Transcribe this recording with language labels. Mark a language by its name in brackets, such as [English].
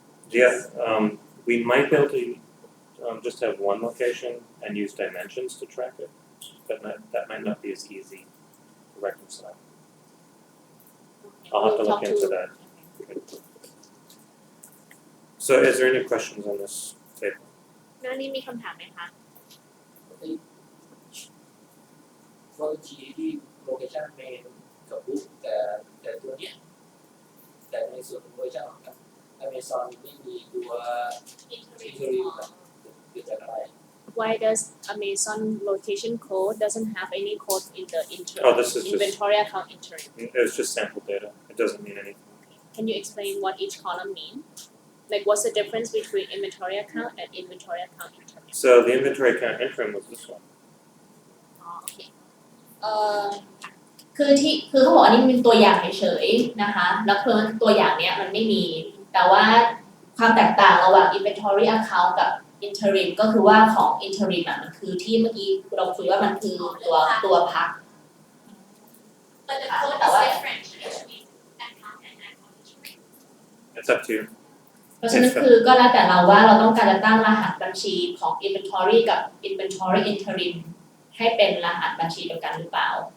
[English] Yeah, we might be able to just have one location and use dimensions to track it, but that might not be as easy to reconcile. I'll have to We'll look talk into to- that. So is there any questions on this table? [Thai] หน้านี้มีคำถามไหมคะ strategy ที่ location main กับ book แต่ตัวเนี้ยแต่ในส่วนของ location ของ Amazon ไม่มีตัว interim เกิดจากอะไร [English] why does Amazon location code doesn't have any code in the Oh, this is just, inventory account interim? it's just sample data. It doesn't mean anything. Can you explain what each column mean? Like what's the difference between inventory account and inventory account interim? So the inventory account interim was this one. [Thai] อ๋อโอเค คือเขาบอกอันนี้มันเป็นตัวอย่างเฉยๆนะคะแล้วคือตัวอย่างเนี้ยมันไม่มี แต่ว่าความแตกต่างระหว่าง inventory account กับ interim ก็คือว่าของ interim อ่ะมันคือที่เมื่อกี้เราคุยว่ามันคือตัวพัก [English] But the code is different between account and account interim. It's up to you. [Thai] เพราะฉะนั้นคือก็แล้วแต่เราว่าเราต้องการจะตั้งรหัสบัญชีของ inventory กับ inventory interim ให้เป็นรหัสบัญชีเดียวกันหรือเปล่า